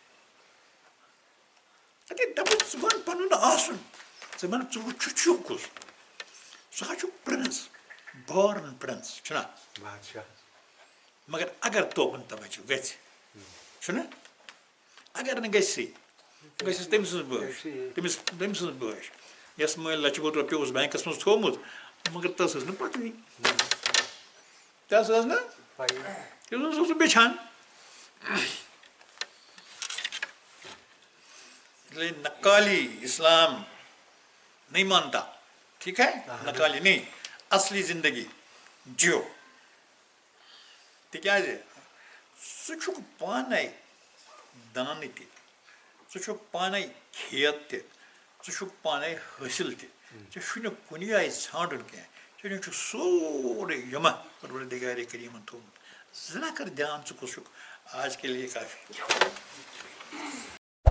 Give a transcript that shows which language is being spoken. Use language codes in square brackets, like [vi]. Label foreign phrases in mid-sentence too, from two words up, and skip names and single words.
[ks] دَپُن ژٕ بن پنُن آسُن ژٕ بن ژٕ چھُکھ کُس سُہ حظ چھُ پرنس بارن پرنس چھُنا مگر اگر توکُن توجہ گژھِ چھُنہ اگر نہٕ گژھِ گژھٮ۪س تٔمۍ سٕنٛز بٲش تٔمۍ سٕنٛز بٲش یۄس مٲلۍ 1 لچھ رۄپیہِ اوس بینکس منٛز تھوٚومُت مگر تس ٲس نہٕ پتہٕے تس ٲس نہٕ تٔمِس اوس سُہ بیچھان [ur] اس لیے نقالی اسلام نہیں مانتا، ٹھیک ہے، نقالی نہیں، اصلی زندگی جیو [ks] تکیازِ سُہ چھُکھ پانے دانہٕ تہِ، ژٕ چھُکھ پانے کھیت تہِ، ژٕ چھُکھ پانے حٲصِل تہِ، ژےٚ چھُنہٕ کُنہِ جایہِ ژھانڈُن کینٛہہ، ژےٚ چھُ سورُے یِمہٕ پروردگارِ کریٖمن تھوٚومُت، ذرا کر دھیان ژٕ کُس چھُکھ، [ur] آج کے لیے کافی.